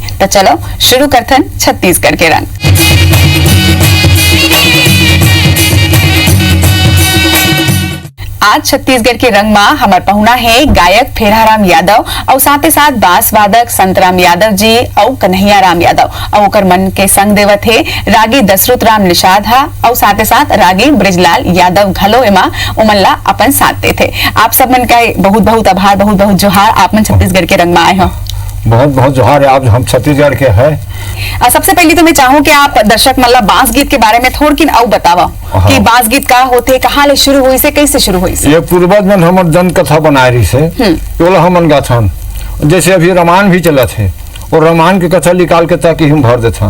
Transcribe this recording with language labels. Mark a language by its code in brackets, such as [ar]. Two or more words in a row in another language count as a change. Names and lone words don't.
[hne] तो चलो शुरू करथन छत्तीसगढ़ के रंग। आज छत्तीसगढ़ के रंग में हमार पहुना है गायक फेराराम यादव और साथ ही साथ बांस वादक संतराम यादव जी और कन्हैया राम यादव और ओकर मन के संग देवत है रागी दशरथ राम निषाद हा और साथ ही साथ रागी ब्रिजलाल यादव घलो एमा उमनला अपन साथ देते। आप सब मन का बहुत बहुत आभार, बहुत बहुत जोहार। आप मन छत्तीसगढ़ के रंग में आए हो, बहुत बहुत जोहार। आप हम छत्तीसगढ़ के हैं। सबसे पहले तो मैं चाहूँ कि आप दर्शक मतलब बांस गीत के बारे में थोड़ी और बतावा कि बांस गीत का होते, कहाँ ले शुरू हुई से, कैसे शुरू हुई से? ये पूर्वज मन हमर जन कथा बनाए रही से तोला हमन गाथन। जैसे अभी रामायण भी चलत है और रामायण की कथा निकाल के ताकि हम भर देथन।